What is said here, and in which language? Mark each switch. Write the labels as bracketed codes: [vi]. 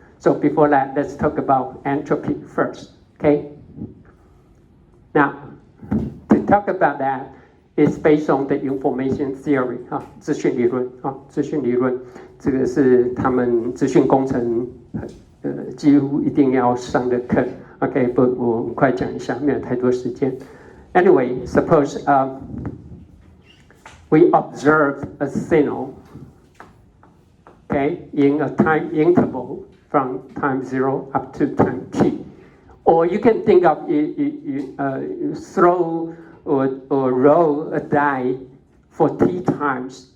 [en] So before that, let's talk about entropy first. Okay. Now, to talk about that, it's based on the information theory [zh] 资讯理论资讯理论这个是他们资讯工程几乎一定要上的课 OK， 不，我很快讲一下，没有太多时间。 [en] Anyway, suppose we observe a signal, okay, in a time interval from time 0 up to time t. Or you can think of you throw or roll a die for t times.